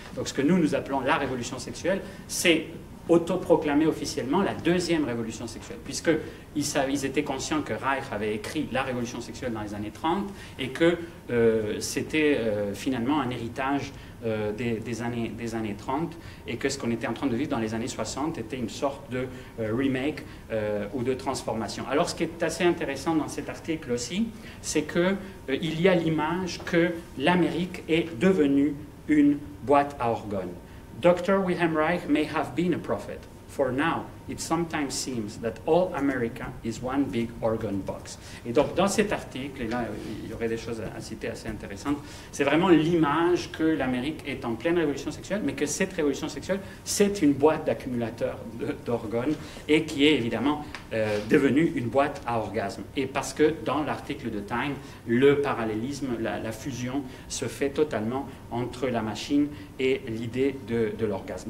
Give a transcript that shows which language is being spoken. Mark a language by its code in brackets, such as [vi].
[fr] Donc ce que nous appelons la révolution sexuelle, c'est autoproclamé officiellement la deuxième révolution sexuelle, puisqu'ils étaient conscients que Reich avait écrit la révolution sexuelle dans les années 30 et que c'était finalement un héritage des années 30 et que ce qu'on était en train de vivre dans les années 60 était une sorte de remake ou de transformation. Alors ce qui est assez intéressant dans cet article aussi, c'est qu'il y a l'image que l'Amérique est devenue une boîte à organes. [en] Dr. Wilhelm Reich may have been a prophet. For now, it sometimes seems that all America is one big organ box. [fr] Et donc, dans cet article, et là, il y aurait des choses à citer assez intéressantes, c'est vraiment l'image que l'Amérique est en pleine révolution sexuelle, mais que cette révolution sexuelle, c'est une boîte d'accumulateurs d'organes et qui est évidemment devenue une boîte à orgasme. Et parce que dans l'article de Time, le parallélisme, la fusion se fait totalement entre la machine et l'idée de l'orgasme.